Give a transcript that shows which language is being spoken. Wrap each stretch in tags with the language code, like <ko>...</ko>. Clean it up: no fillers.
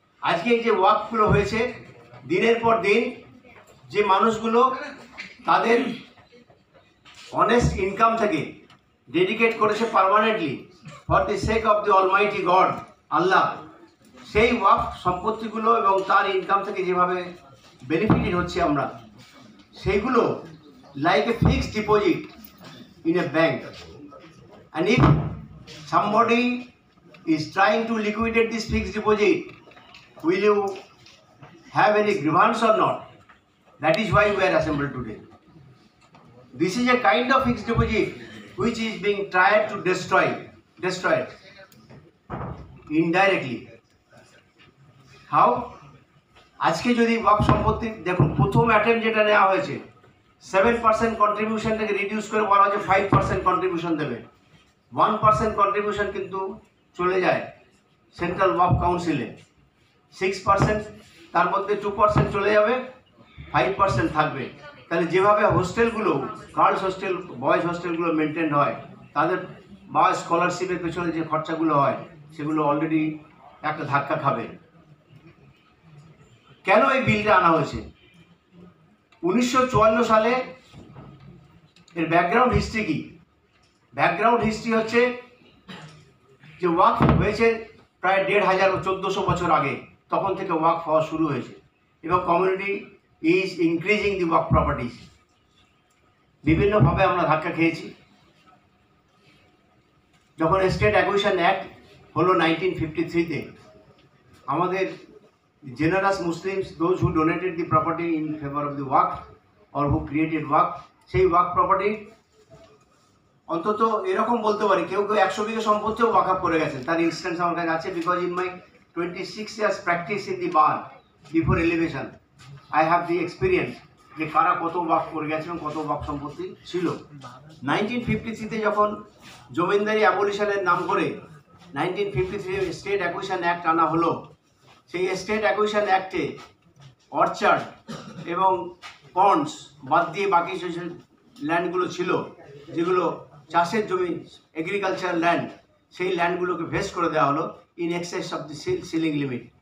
<bn>আজকে এই যে ওয়াকফগুলো হয়েছে, দিনের পর দিন যে মানুষগুলো তাদের অনেস্ট ইনকাম থেকে ডেডিকেট করেছে</bn> <en>permanently for the sake of the almighty God,</en> <bn>আল্লাহ, সেই ওয়াকফ সম্পত্তিগুলো এবং তার ইনকাম থেকে যেভাবে বেনিফিটেড হচ্ছে আমরা, সেইগুলো</bn> <en>Like a fixed deposit in a bank, and if somebody is trying to liquidate this fixed deposit, will you have any grievance or not? That is why we are assembled today. This is a kind of fixed deposit which is being tried to destroy it indirectly. How?</en> <bn>আজকে যদি ওয়াকফ সম্পত্তি দেখুন, প্রথম attempt যেটা নেওয়া হয়েছে, 7% contribution থেকে reduce করে বলা হচ্ছে 5% কন্ট্রিবিউশন দেবে। 1% কন্ট্রিবিউশন কিন্তু চলে যায় সেন্ট্রাল ওয়াকফ কাউন্সিলে। 6%, তার মধ্যে 2% চলে যাবে, 5% থাকবে। তাহলে যেভাবে হোস্টেলগুলো, গার্লস হোস্টেল, বয়েজ হোস্টেলগুলো মেনটেন হয়, তাদের বা স্কলারশিপের পেছনে যে খরচাগুলো হয়, সেগুলো অলরেডি একটা ধাক্কা খাবে। কেন এই বিলটা আনা হয়েছে? 1954 সালে এর ব্যাকগ্রাউন্ড হিস্ট্রি কি? ব্যাকগ্রাউন্ড হিস্ট্রি হচ্ছে যে ওয়াকফ হয়েছে প্রায় 1400 বছর আগে, তখন থেকে ওয়াকফ হওয়া শুরু হয়েছে, এবং</bn> <en>Community is increasing the waqf properties.</en> <bn>বিভিন্নভাবে আমরা ধাক্কা খেয়েছি। যখন স্টেট অ্যাকুইজিশন অ্যাক্ট হলো 1953-তে, আমাদের</bn> <en>generous Muslims, those who donated the property in favor of the waqf or who created waqf,</en> <bn>সেই ওয়াকফ প্রপার্টি অন্তত এরকম বলতে পারি কেউ কেউ 100 বিঘা সম্পত্তিও ওয়াকআপ করে গেছেন, তার ইনস্ট্যান্স আমার কাছে আছে।</bn> <en>because in my 26 years practice in the bar before elevation I have the experience</en> <bn>যে কারা কত ওয়াক করে গেছে এবং কত ওয়াক সম্পত্তি ছিল। 1953-তে যখন জমিদারি অ্যাবলিশনের নাম করে 1953 স্টেট অ্যাকুইজিশন অ্যাক্ট আনা হলো, সেই স্টেট অ্যাকুইজিশন অ্যাক্টে অর্চার্ড এবং পন্ডস বাদ দিয়ে বাকি যে ল্যান্ডগুলো ছিল, যেগুলো চাষের জমি, এগ্রিকালচার ল্যান্ড, সেই ল্যান্ডগুলোকে ভেস্ট করে দেওয়া হলো</bn> <en>In excess of the ceiling limit.</en>